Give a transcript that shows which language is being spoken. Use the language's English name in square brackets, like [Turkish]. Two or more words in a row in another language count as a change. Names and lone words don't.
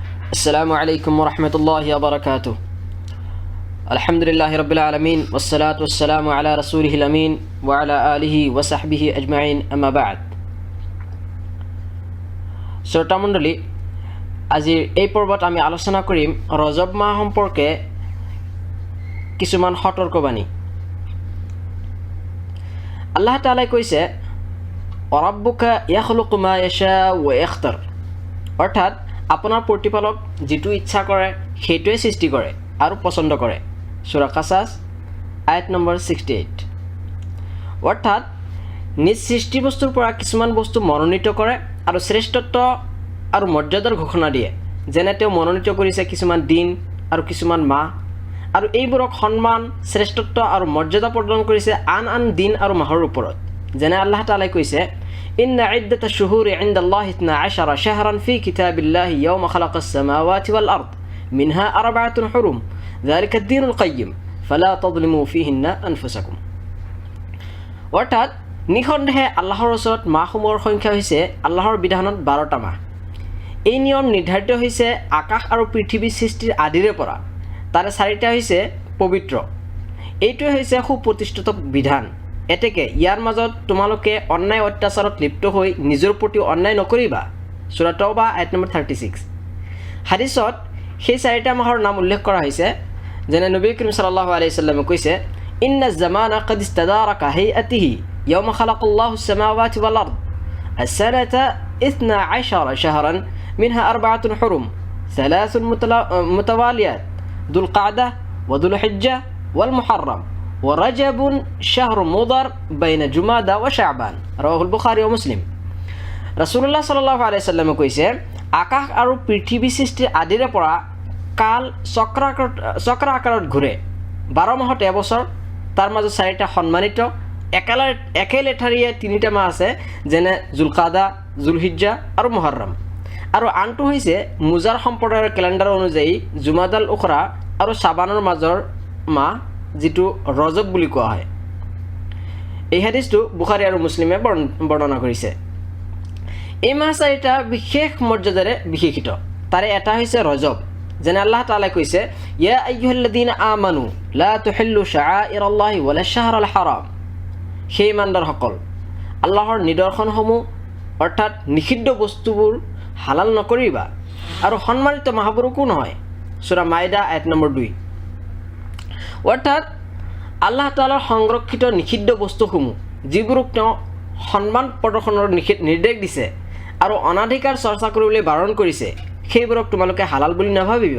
[Arabic] السلام عليكم ورحمة الله وبركاته. الحمد لله رب العالمين والصلاة والسلام على رسوله الأمين وعلى آله وصحبه أجمعين أما بعد. [Assamese] শ্ৰোতা মণ্ডলী, আজিৰ এই পৰ্বত আমি আলোচনা কৰিম ৰজব মাহ সম্পৰ্কে কিছুমান সতৰ্কবাণী। আল্লাহ তাআলাই কৈছে, [Arabic] "وربك يخلق ما يشاء ويختار", [Assamese] অৰ্থাৎ আপোনাৰ প্ৰতিপালক যিটো ইচ্ছা কৰে সেইটোৱে সৃষ্টি কৰে আৰু পছন্দ কৰে। সূৰা কাছাছ আয়াত নম্বৰ 68। অৰ্থাৎ নিজ সৃষ্টি বস্তুৰ পৰা কিছুমান বস্তু মনোনীত কৰে আৰু শ্ৰেষ্ঠত্ব আৰু মৰ্যাদাৰ ঘোষণা দিয়ে। যেনে তেওঁ মনোনীত কৰিছে কিছুমান দিন আৰু কিছুমান মাহ, আৰু এইবোৰক সন্মান, শ্ৰেষ্ঠত্ব আৰু মৰ্যাদা প্ৰদান কৰিছে আন আন দিন আৰু মাহৰ ওপৰত। যেনে আল্লাহ তাআলাই কৈছে, [Arabic] إن عدة الشهور عند الله 12 شهرا في كتاب الله يوم خلق السماوات والأرض منها أربعة حرم ذلك الدين القيم فلا تظلموا فيهن أنفسكم. [Assamese] অৰ্থাৎ নিঃসন্দেহে আল্লাহৰ ওচৰত মাহসমূহৰ সংখ্যা হৈছে আল্লাহৰ বিধানত 12টা মাহ। এই নিয়ম নিৰ্ধাৰিত হৈছে আকাশ আৰু পৃথিৱী সৃষ্টিৰ আদিৰে পৰা। তাৰে 4টা হৈছে পবিত্ৰ। এইটোৱে হৈছে সুপ্ৰতিষ্ঠিত বিধান। এতেকে ইয়াৰ মাজত তোমালোকে অন্যায় অত্যাচাৰত লিপ্ত হৈ নিজৰ প্ৰতি অন্যায় নকৰিবা। সূৰা তওবা আয়াত নম্বৰ 36। হাদিছত সেই 4টা মাহৰ নাম উল্লেখ কৰা হৈছে। যেনে নবী কৰীম [Arabic] صلى الله عليه وسلم [Assamese] কৈছে, [Arabic] إن الزمان قد استدارك هيئته يوم خلق الله السماوات والأرض السنة 12 شهرا منها 4 حرم 3 متواليات ذو القعدة وذو الحجة والمحرم ورجب شهر مضر بين جمادى وشعبان رواه البخاري ومسلم। [Assamese] রাসূলুল্লাহ [Arabic] صلى الله عليه وسلم [Assamese] কৈছে, আকাশ আৰু পৃথিৱী সৃষ্টিৰ আদিৰে পৰা কাল চক্ৰ আকাৰত ঘূৰে। 12 মাহত এবছৰ, তাৰ মাজত 4টা সন্মানিত, একে লেঠাৰিয়ে 3টা মাহ আছে, যেনে জুলকাদা, জুলহিজ্জা আৰু মুহৰৰম। আৰু আনটো হৈছে মুজাৰ সম্প্ৰদায়ৰ কেলেণ্ডাৰ অনুযায়ী জুমাদাল উখৰা আৰু শ্বাবানৰ মাজৰ মাহ, যিটো ৰজব বুলি কোৱা হয়। এই হাদিছটো বুখাৰী আৰু মুছলিমে বৰ্ণনা কৰিছে। এই মাহ 4টা বিশেষ মৰ্যাদাৰে বিশেষিত। তাৰে এটা হৈছে ৰজব। যেনে আল্লাহ তাআলাই কৈছে, [Arabic] يا أيها الذين آمنوا لا تحلوا شعائر الله ولا الشهر الحرام. [Assamese] সেই ইমানদাৰসকল, আল্লাহৰ নিদৰ্শনসমূহ অৰ্থাৎ নিষিদ্ধ বস্তুবোৰ হালাল নকৰিবা আৰু সন্মানিত মাহবোৰকো নহয়। সূৰা মাইদা আয়াত নম্বৰ 2। অৰ্থাৎ আল্লাহ তাআলাৰ সংৰক্ষিত নিষিদ্ধ বস্তুসমূহ যিবোৰক তেওঁ সন্মান প্ৰদৰ্শনৰ নিৰ্দেশ দিছে আৰু অনাধিকাৰ চৰ্চা কৰিবলৈ বাৰণ কৰিছে, সেইবোৰক তোমালোকে হালাল বুলি নাভাবিবা।